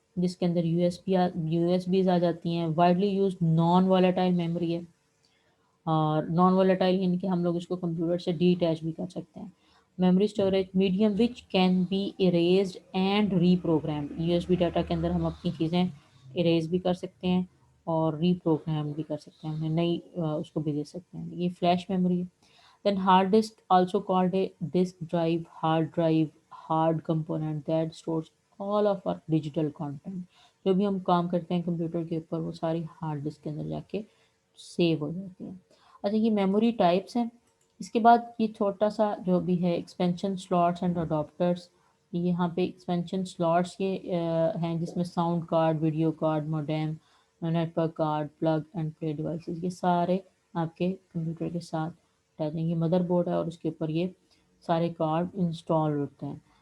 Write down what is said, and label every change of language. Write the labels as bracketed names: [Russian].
[Urdu] جس کے اندر U S بیز آ جاتی ہیں. [English] widely use non volatile memory [Urdu] ہے، اور نان والیٹائل یعنی کہ ہم لوگ اس کو کمپیوٹر سے ڈی اٹیچ بھی کر سکتے ہیں. [English] Memory storage medium which can be erased and reprogrammed. [Urdu] U S B data کے اندر ہم اپنی چیزیں اریز بھی کر سکتے ہیں اور ری پروگرام بھی کر سکتے ہیں، ہمیں نئی اس کو بھی دے سکتے ہیں. یہ فلیش میموری ہے. [English] Then hard disk, also called a disk drive, hard drive, hard component that stores all of our digital content. [Urdu] جو بھی ہم کام کرتے ہیں کمپیوٹر کے اوپر وہ ساری ہارڈ ڈسک کے اندر جا کے سیو ہو جاتی ہیں. اچھا یہ میموری ٹائپس ہیں. اس کے بعد یہ چھوٹا سا جو بھی ہے ایکسپینشن سلاٹس اینڈ اڈاپٹرس. یہاں پہ ایکسپینشن سلاٹس یہ ہیں جس میں sound card, video card, modem, net work card, plug and play devices, یہ سارے آپ کے کمپیوٹر کے ساتھ اٹیچ ہیں. یہ مدر بورڈ ہے اور اس کے اوپر یہ سارے کارڈ انسٹال ہوتے ہیں.